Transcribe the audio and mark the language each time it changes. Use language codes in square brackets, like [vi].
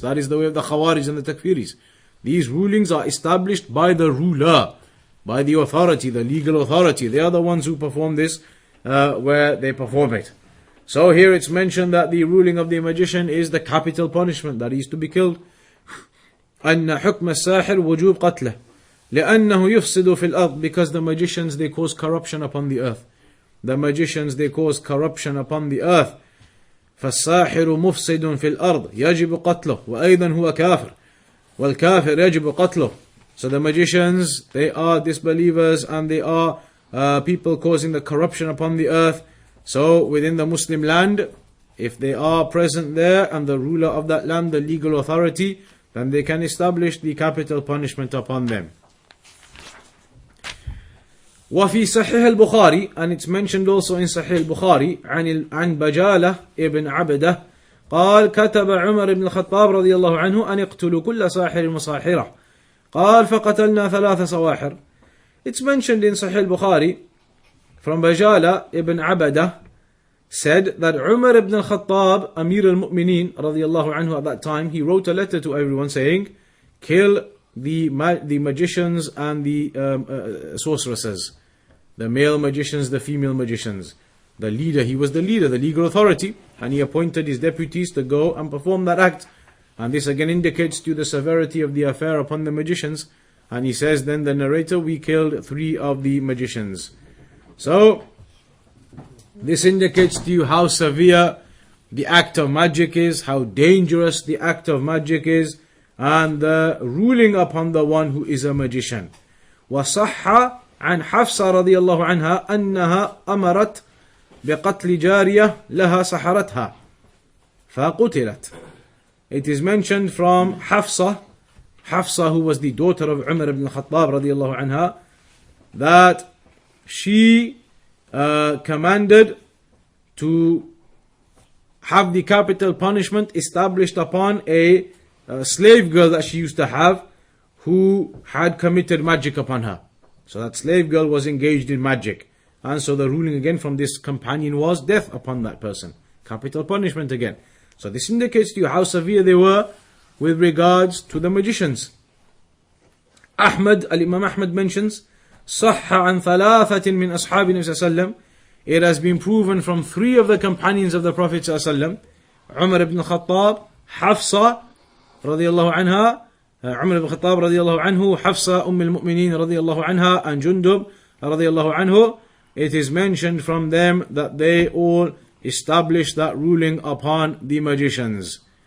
[en] That is the way of the Khawarij and the Takfiris. These rulings are established by the ruler, by the authority, the legal authority. They are the ones who perform this, where they perform it. So here it's mentioned that the ruling of the magician is the capital punishment, that he is to be killed. [ar] أن حكم الساحر وجوب قتله لأنه يفسد في الأرض. [en] Because the magicians, they cause corruption upon the earth. The magicians, they cause corruption upon the earth. [ar] فالساحر مفسد في الأرض يجب قتله وأيضا هو كافر والكافر يجب قتله. [en] So the magicians, they are disbelievers and they are people causing the corruption upon the earth. So within the Muslim land, if they are present there and the ruler of that land, the legal authority, then they can establish the capital punishment upon them. [ar] وفي صحيح البخاري, and it's mentioned also in Sahih al-Bukhari, عن بجالة ابن عبده قال كتب عمر بن الخطاب رضي الله عنه أن يقتلوا كل ساحر وساحرة قال فقتلنا 3 سواحر. [en] It's mentioned in Sahih al-Bukhari from Bajala ibn Abadah said that Umar ibn al-Khattab, Amir al-Mu'mineen radiyallahu anhu, at that time, he wrote a letter to everyone saying, kill the magicians and the sorceresses, the male magicians, the female magicians. The leader, he was the leader, the legal authority, and he appointed his deputies to go and perform that act. And this again indicates to the severity of the affair upon the magicians. And he says, then the narrator, we killed 3 of the magicians. So this indicates to you how severe the act of magic is, how dangerous the act of magic is, and the ruling upon the one who is a magician. [ar] وصح عن حفصة رضي الله عنها أنها أمرت بقتل جارية لها سحرتها فقتلت. [en] It is mentioned from Hafsa, who was the daughter of Umar ibn Khattab radiallahu anha, that she commanded to have the capital punishment established upon a slave girl that she used to have who had committed magic upon her. So that slave girl was engaged in magic. And so the ruling again from this companion was death upon that person. Capital punishment again. So this indicates to you how severe they were with regards to the magicians. Imam Ahmad mentions, صح عن ثلاثة من أصحاب النبي صلى الله عليه وسلم. It has been proven from 3 of the companions of the Prophet صلى الله عليه وسلم, Umar ibn Khattab, Hafsa رضي الله عنها, Umar ibn Khattab رضي الله عنه, Hafsa المؤمنين رضي الله عنها, and Jundub رضي الله عنه. It is mentioned from them that they all established that ruling upon the magicians.